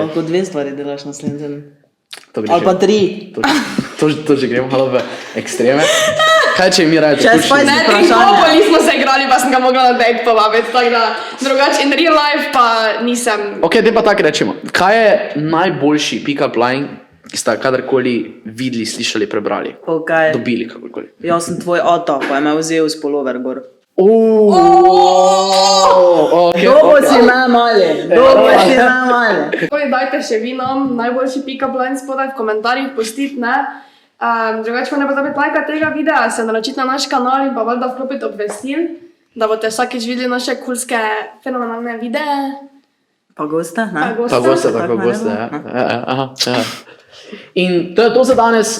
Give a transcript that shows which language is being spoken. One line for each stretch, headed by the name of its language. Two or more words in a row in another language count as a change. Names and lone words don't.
Slovenian: Lahko dve stvari delaš naslednji teden. To gre Ali pa že- tri. To že gremo malo v ekstreme. Kaj če mi raje Če zaključimo? spaj- Ne, Vprašanje. Trinkopoli smo se igrali, pa sem ga mogla na dejt povabiti, tako da drugače
English: in real life
Slovenian: pa nisem. Ok, te pa tako rečemo. Kaj je najboljši
English: pick-up line,
Slovenian: ki ste kadarkoli videli, slišali, prebrali? Okay. Dobili kakorkoli. Jaz sem tvoj ata, pa je me vzel s polover gor. Okay, Dobo si me mali, dobo si me mali. Takoj dajte še vi nam najboljši
English: pick-up line
Slovenian: spodaj v komentarjih postiti, ne? Drugače pa ne pozabite lajka tega videa, se naročiti na naš kanal in pa valjda vklopiti obvestil, da boste vsakič videli naše kulske, fenomenalne videe. Pa goste, ne? Pa goste, tako Tako goste. ne Ja. Aha, ja. In to je to za danes.